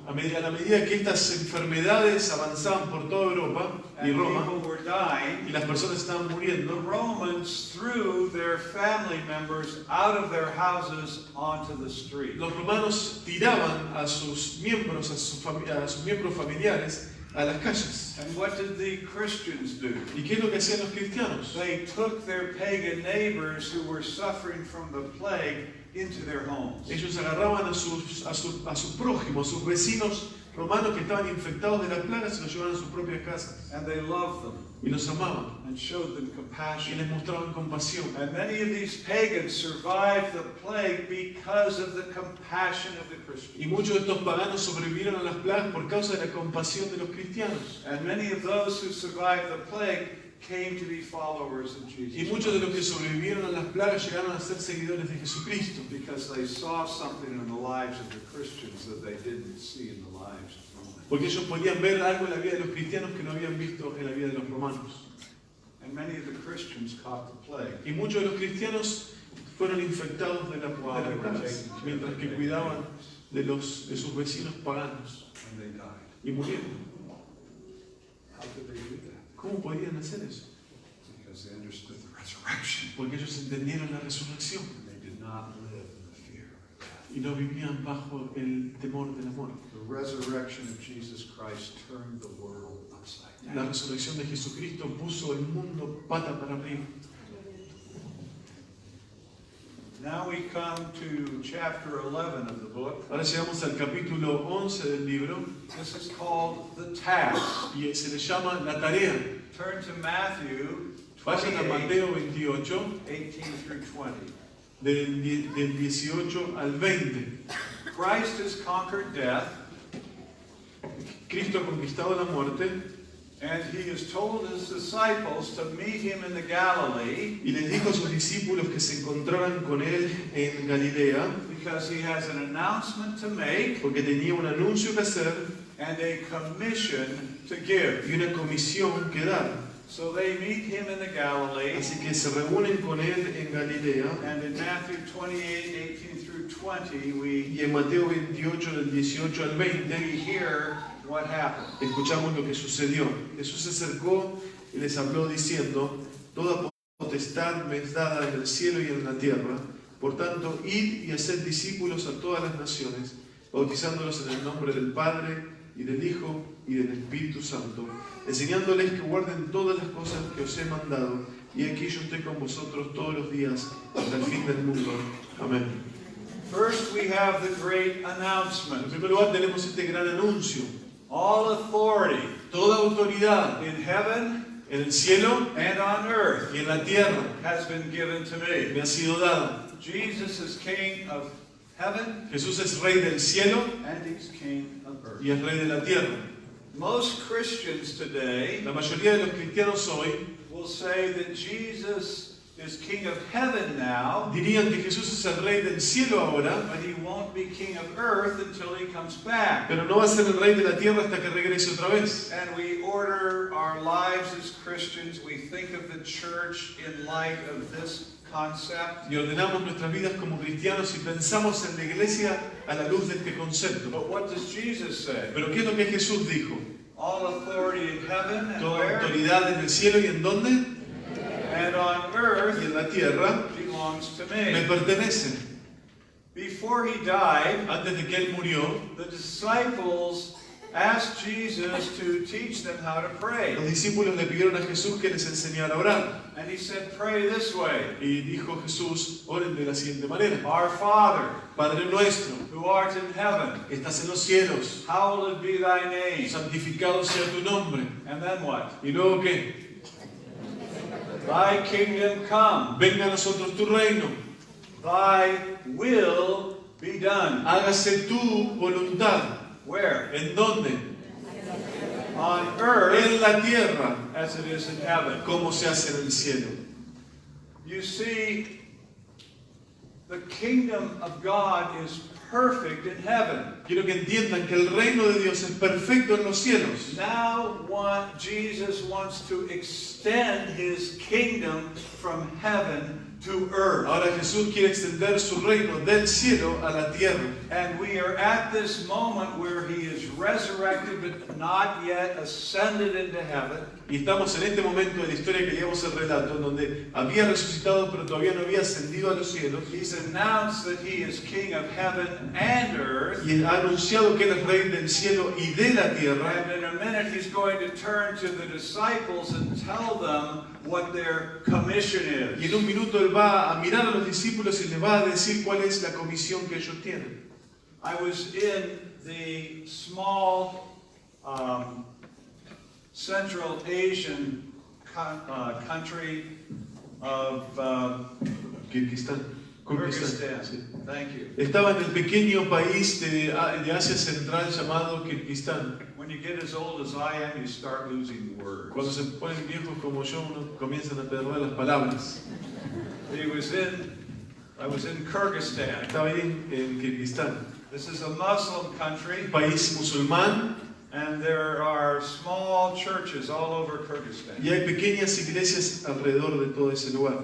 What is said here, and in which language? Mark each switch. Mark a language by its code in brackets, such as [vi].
[es] A la medida que estas enfermedades avanzaban por toda Europa y [en] and [es] Roma, [en] people were [es] y [en] dying, [es] las personas estaban [en] the [es] muriendo, [en] Romans threw their family members out of their houses onto the street. [es] los romanos tiraban a sus miembros, a sus miembros familiares a las calles. [en] And what did the Christians do? [es] ¿Y qué es lo que hacían los cristianos? [en] They took their pagan neighbors who were suffering from the plague into their homes. [es] Ellos agarraban a su prójimo, a sus vecinos romanos que estaban infectados de las plagas y los llevaban a sus propias casas. [en] And they loved them [es] Y los amaban [en] and showed them [es] y [en] compassion. [es] les mostraban compasión. [en] And many of these pagans survived the plague because of the compassion of the [es] Y [en] Christians. [es] muchos de estos paganos sobrevivieron a las plagas por causa de la compasión de los cristianos. [en] And many of those who survived the plague came to be followers of [es] Y [en] Jesus [es] muchos de los que [en] Christ [es] sobrevivieron a las plagas llegaron a ser seguidores de Jesucristo. [en] because they saw something in the lives of the Christians that they didn't see in the lives of Romans. [es] Porque ellos podían ver algo en la vida de los cristianos que no habían visto en la vida de los romanos. [en] And many of the Christians caught the plague. [es] Y muchos de los cristianos fueron infectados de las plagas, mientras que cuidaban de sus vecinos paganos. [en] And they died. [es] Y murieron. [en] How could they do that? [es] ¿Cómo podían hacer eso? [en] Because they understood the resurrection. [es] Porque ellos entendieron la resurrección [en] And they did not live in the fear of death. [es] y no vivían bajo el temor de la muerte. [en] The resurrection of Jesus Christ turned the world upside [es] La [en] down. [es] resurrección de Jesucristo puso el mundo pata para arriba. [en] Now we come to chapter 11 of the book. [es] Ahora llegamos al capítulo 11 del libro [en] This is called the task. [es] y se le llama la tarea. [en] Turn to Matthew [es] Vayan a [en] 28, [es] Mateo 28, [en] 18 through 20. [es] del 18 al 20. [en] Christ has conquered death. [es] Cristo ha conquistado la muerte [en] And he has told his disciples to meet him in the Galilee [es] Y les dijo a sus discípulos que se encontraran con él en Galilea, [en] because he has an announcement to make [es] porque tenía un anuncio que hacer [en] and a commission to give. [es] y una comisión que dar. [en] So they meet him in the Galilee, [es] Así que se reúnen con él en Galilea. [en] and in Matthew 28:18 through 20, [es] Y en Mateo 28, del 18 al 20, [en] we hear what happened. [es] escuchamos lo que sucedió. Jesús se acercó y les habló diciendo: toda potestad me es dada en el cielo y en la tierra. Por tanto, id y haced discípulos a todas las naciones, bautizándolos en el nombre del Padre, y del Hijo, y del Espíritu Santo, enseñándoles que guarden todas las cosas que os he mandado. Y aquí yo estoy con vosotros todos los días, hasta el fin del mundo. Amén. [en] First, we have the great [es] En [en] announcement. [es] primer lugar tenemos este gran anuncio. [en] All authority [es] Toda autoridad [en] in heaven [es] en el cielo [en] and on earth [es] y en la tierra [en] has been given to [es] me [en] me. [es] ha sido dada. [en] Jesus is King of heaven [es] Jesús es Rey del cielo [en] and he's King of earth. [es] y es Rey de la tierra. [en] Most Christians today [es] La mayoría de los cristianos hoy [en] will say that Jesus is King of heaven now, [es] dirían que Jesús es el Rey del cielo ahora, [en] but he won't be King of earth until he comes back. [es] pero no va a ser el Rey de la tierra hasta que regrese otra vez. [en] And we order our lives as Christians, we think of the church in light of this concept. [es] Y ordenamos nuestras vidas como cristianos y pensamos en la iglesia a la luz de este concepto. [en] But what does Jesus say? [es] Pero ¿qué es lo que Jesús dijo? [en] All authority in heaven and [es] Toda [en] where? [es] autoridad en el cielo y en dónde? [en] And on [es] Y [en] earth [es] en la tierra [en] belongs to [es] me [en] me. [es] pertenece. [en] Before he died, [es] Antes de que Él murió, [en] the disciples asked Jesus to teach them how to pray. [es] los discípulos le pidieron a Jesús que les enseñara a orar. [en] And he said, pray this way. [es] Y dijo Jesús: oren de la siguiente manera: [en] Our Father, [es] Padre nuestro, [en] who art in heaven, [es] que estás en los cielos, [en] hallowed be thy name. [es] santificado sea tu nombre. [en] And then what? [es] ¿Y luego qué? [en] Thy kingdom come. [es] Venga a nosotros tu reino, [en] Thy will be done. [es] hágase tu voluntad. [en] Where? [es] ¿En dónde? [en] On earth [es] En la tierra, [en] as it is in heaven. [es] como se hace en el cielo. [en] You see, the kingdom of God is perfect in heaven. [es] Quiero que entiendan que el reino de Dios es perfecto en los cielos. [en] Now Jesus wants to extend his kingdom from heaven to earth. [es] Ahora Jesús quiere extender su reino del cielo a la tierra. [en] And we are at this moment where he is resurrected but not yet ascended into heaven. [es] Y estamos en este momento de la historia que leíamos el relato, en donde había resucitado pero todavía no había ascendido a los cielos. [en] He's announced that he is king of heaven and earth. [es] Y ha anunciado que Él es Rey del cielo y de la tierra. [en] And in a minute he's going to turn to the disciples and tell them what their commission [es] Y [en] is. [es] en un minuto Él va a mirar a los discípulos y les va a decir cuál es la comisión que ellos tienen. [en] I was in the small Central Asian country of [es] Kirguistán. [en] Kyrgyzstan. [es] Sí. [en] Thank you. [es] Estaba en el pequeño país de Asia Central llamado Kirguistán. [en] When you get as old as I am, you start losing words. [es] Cuando se ponen viejos como yo, uno comienzan a perder las palabras. [en] I was in Kyrgyzstan. [es] Estaba ahí en Kirguistán, [en] This is a Muslim country, [es] un país musulmán, [en] and there are small churches all over Kyrgyzstan. [es] y hay pequeñas iglesias alrededor de todo ese lugar.